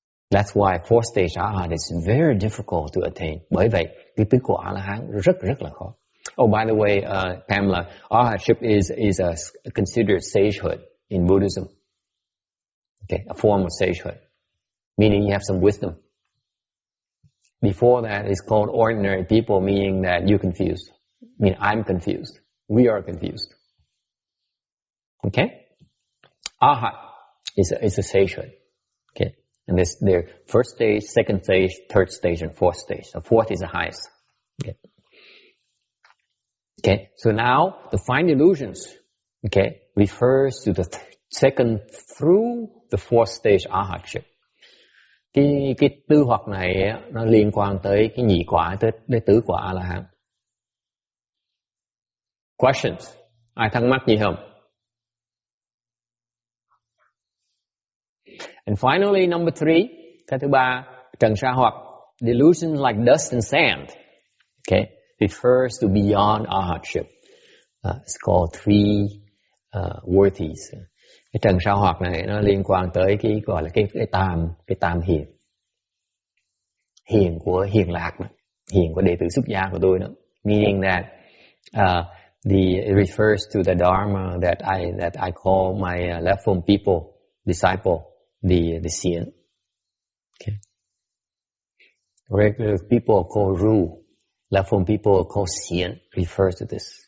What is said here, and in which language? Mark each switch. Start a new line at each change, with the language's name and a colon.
English: That's why fourth stage arhat is very difficult to attain.
Vietnamese: Bởi vậy, cái tứ quả A-la-hán rất là khó.
English: Oh, by the way, Pamela, arhatship is considered sagehood in Buddhism. Okay, a form of sagehood, meaning you have some wisdom. Before that, it's called ordinary people, meaning that you're confused. I mean, I'm confused. We are confused. Okay? Arhat is a sagehood. Okay? And there's first stage, second stage, third stage, and fourth stage. So fourth is the highest. Okay? Okay, so now the fine delusions, okay, refers to the second through the fourth stage arhatship.
Vietnamese: Cái tư hoặc này nó liên quan tới cái nhị quả tới tứ quả A-la-hán.
English: Questions?
Vietnamese: Ai thắc mắc gì không?
English: And finally, number 3,
Vietnamese: cái thứ ba, trần sa hoặc,
English: delusions like dust and sand. Okay, refers to beyond arhatship. It's called three worthies.
Vietnamese: Cái trần sa hoặc này nó liên quan tới cái gọi là cái tam hiền. Hiền của hiền lạc đó. Hiền của đệ tử xuất gia của tôi đó.
English: Meaning that it refers to the dharma that I call my left phone people, disciple, the xian. Okay. Regular people are called ru. Left phone people are called xian, refers to this.